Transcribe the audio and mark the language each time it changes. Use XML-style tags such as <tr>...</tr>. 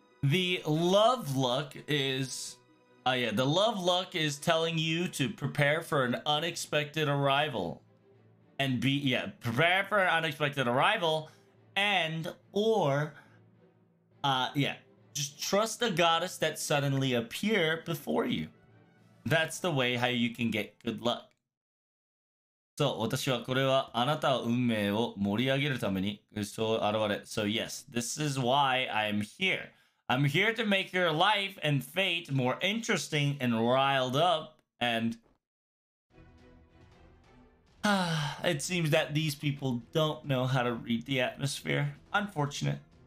<en>The love luck is the love luck is telling you to prepare for an unexpected arrival. And prepare for an unexpected arrival, and or just trust the goddess that suddenly appear before you. That's the way how you can get good luck.</en> <ja>そう、私はこれはあなたの運命を盛り上げるためにそう現れ。</ja> <en>So yes, this is why I'm here. I'm here to make your life and fate more interesting and riled up, and it seems that these people don't know how to read the atmosphere. Unfortunate.</en>